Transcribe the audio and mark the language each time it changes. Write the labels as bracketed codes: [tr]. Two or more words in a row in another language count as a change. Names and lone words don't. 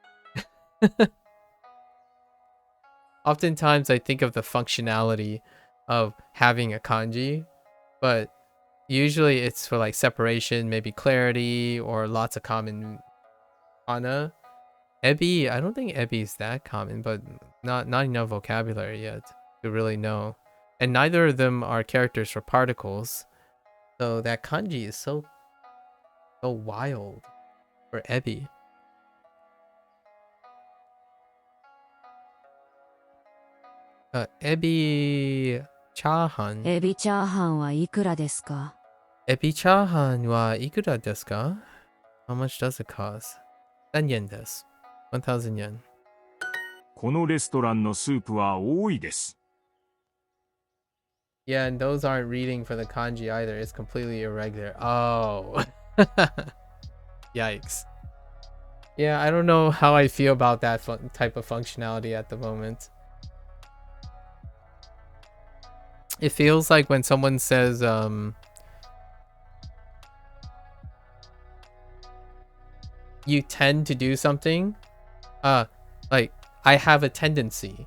[en] Oftentimes I think of the functionality of having a kanji, but usually it's for like separation, maybe clarity, or lots of common kana. Ebi, I don't think ebi is that common, but not enough vocabulary yet to really know. And neither of them are characters for particles. So that kanji is so wild for ebi. [ja] エビチャーハン. エビチャーハンはいくらですか？エビチャーハンはいくらですか? [en] How much does it cost? [ja] 1000円です。1000円. このレストランのスープは多いです。 [en] Yeah, and those aren't reading for the kanji either. It's completely irregular. Oh. Yikes. Yeah, I don't know how I feel about that type of functionality at the moment. It feels like when someone says, you tend to do something, like, I have a tendency.